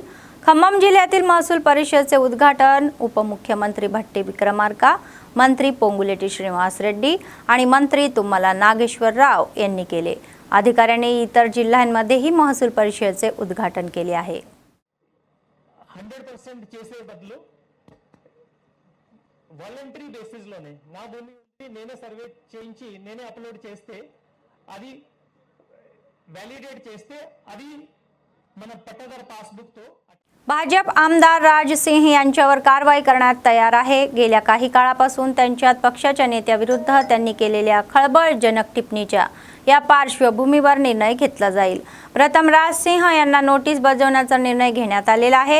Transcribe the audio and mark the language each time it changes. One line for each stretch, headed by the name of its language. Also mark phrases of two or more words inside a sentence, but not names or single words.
Marathi: खम्मम जिल्ह्यातील महसूल परिषदेचे उद्घाटन उपमुख्यमंत्री भट्टी विक्रमार्का, मंत्री पोंगुलेटी श्रीनिवास रेड्डी आणि मंत्री तुम्मला नागेश्वर राव यांनी केले। अधिकाऱ्यांनी इतर जिल्ह्यांमध्येही महसूल परिषदेचे उद्घाटन केले आहे।
Telugu: 100% చేసే బదులు
English: voluntary basis
Telugu: లోనే నా భూమి నేనే సర్వే చేయించి నేనే అప్లోడ్ చేస్తే అది వ్యాలిడేట్ చేస్తే అది మన పట్టదాर పాస్‌బుక్ తో
Marathi: भाजप आमदार राज सिंह यांच्यावर कारवाई करण्यात तयार आहे। गेल्या काही काळापासून त्यांच्यात पक्षाच्या नेत्याविरुद्ध त्यांनी केलेल्या खळबळजनक टिप्पणीच्या या पार्श्वभूमीवर निर्णय घेतला जाईल। प्रथम राज सिंह यांना नोटीस बजावण्याचा निर्णय घेण्यात आलेला आहे।